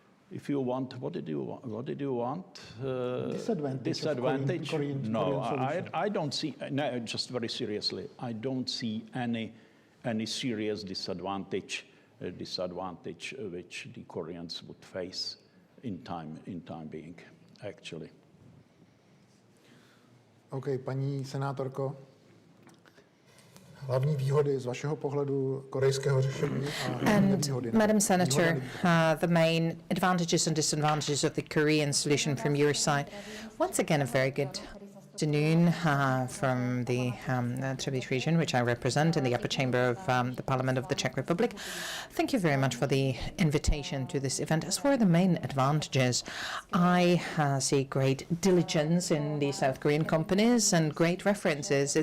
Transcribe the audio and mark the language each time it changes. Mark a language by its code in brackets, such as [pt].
[en] If you want, what did you want? Disadvantage? No, I don't see. No, just very seriously, I don't see any serious disadvantage which the Koreans would face in time being, actually. [cs] OK, paní senátorko, hlavní výhody z vašeho pohledu korejského řešení a nevýhody. [en] Madam Senator, the main advantages and disadvantages of the Korean solution from your side. Once again, a very good afternoon from the Třebíč region, which I represent in the upper chamber of the Parliament of the Czech Republic. Thank you very much for the invitation to this event. As for the main advantages, I see great diligence in the South Korean companies and great references.